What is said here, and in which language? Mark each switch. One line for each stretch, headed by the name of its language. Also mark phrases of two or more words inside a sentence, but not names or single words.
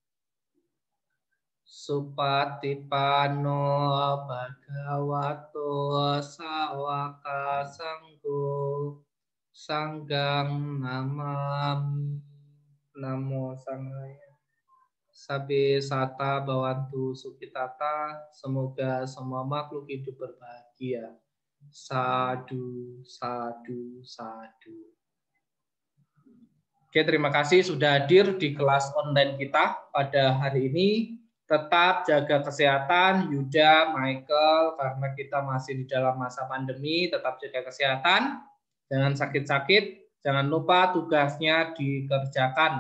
Pali: Supatipano Bhagavato Sawaka Sanggo Sanggang Namami. Sabe sata bawantu sukitata,
Indonesian: semoga semua makhluk hidup berbahagia.
Pali: Sadu, sadu, sadu.
Indonesian: Oke, terima kasih sudah hadir di kelas online kita pada hari ini. Tetap jaga kesehatan, Yuda, Michael, karena kita masih di dalam masa pandemi, tetap jaga kesehatan, jangan sakit-sakit, jangan lupa tugasnya dikerjakan.